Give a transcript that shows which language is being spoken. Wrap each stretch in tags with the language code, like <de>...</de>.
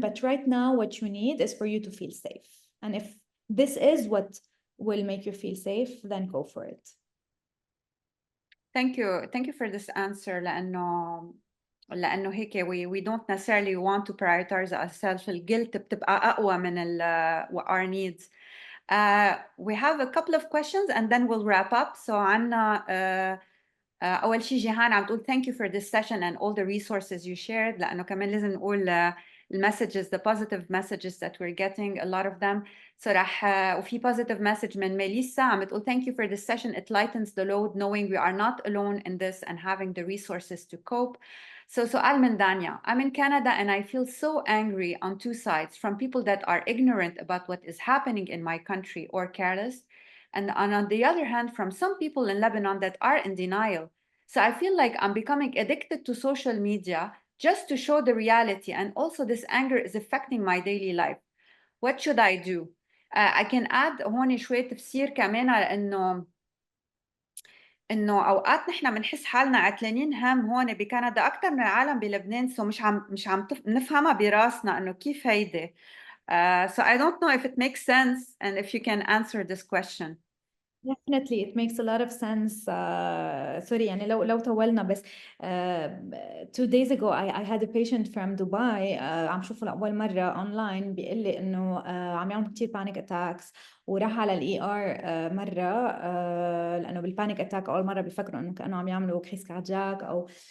<en>But right now, what you need is for you to feel safe. And if this is what will make you feel safe, then go for it. Thank you for this answer</en> <ar>لأنه هيك</ar> <en>we don't necessarily want to prioritize ourselves.</en> <ar>الجلد بتبقى أقوى من</ar> <en>our needs. We have a couple of questions and then we'll wrap up. So</en> <ar>عنا أول شيء جيهان عم تقول</ar> <en>thank you for this session and all the resources you shared</en> <ar>لأنه كمان لازم نقول</ar> <en>messages, the positive messages that we're getting, a lot of them. So وفي positive message</en> <ar>من ميليسا عم تقول</ar> <en>thank you for this session. It lightens the load knowing we are not alone in this and having the resources to cope.</en> <ar>So سؤال من دانيا.</ar> <en>I'm in Canada and I feel so angry on two sides from people that are ignorant about what is happening in my country or careless. And on the other hand, from some people in Lebanon that are in denial. So I feel like I'm becoming addicted to social media just to show the reality. And also this anger is affecting my daily life. What should I do? I can add</en> <ar>هون شوية تفسير كمان إنه أوقات نحن بنحس حالنا عتلانين هم هون بكندا أكثر من العالم بلبنان.</ar> <en>So</en> <ar>مش عم نفهمها براسنا إنه كيف هيدي.</ar> <en>So I don't know if it makes sense and if you can answer this question. Definitely, it makes a lot of sense.</en> <ar>Sorry, يعني لو طولنا بس</ar> <en>2 days ago I had a patient from Dubai</en> <ar>عم شوفه لأول مرة online بيقول لي إنه عم يعمل كتير panic attacks وراح على الإي آر مرة لأنه بالبانيك أتاك أول مرة بيفكروا إنه كأنه عم يعملوا كريس كاردياك أو</ar>